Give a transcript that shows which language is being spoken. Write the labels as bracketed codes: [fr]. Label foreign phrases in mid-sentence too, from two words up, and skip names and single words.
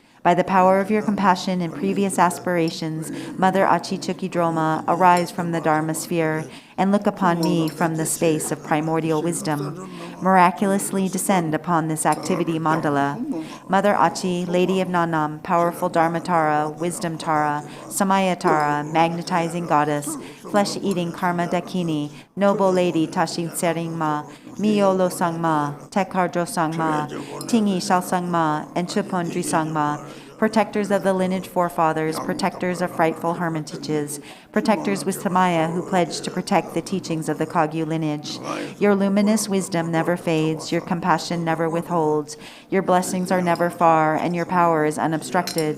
[en] By the power of your compassion and previous aspirations, Mother Achichukidroma, arise from the Dharma sphere and look upon me from the space of primordial wisdom. Miraculously descend upon this activity mandala. Mother Achi, Lady of Nanam, powerful Dharmatara, Wisdom Tara, Samaya Tara, magnetizing goddess, flesh-eating Karma Dakini, noble lady Tashin Seringma, Miyolo Sangma, Tekardro Sangma, Tingi Shal Sangma, and Chupondri Sangma, protectors of the lineage forefathers, protectors of frightful hermitages, protectors with Samaya who pledged to protect the teachings of the Kagyu lineage. Your luminous wisdom never fades, your compassion never withholds, your blessings are never far, and your power is unobstructed.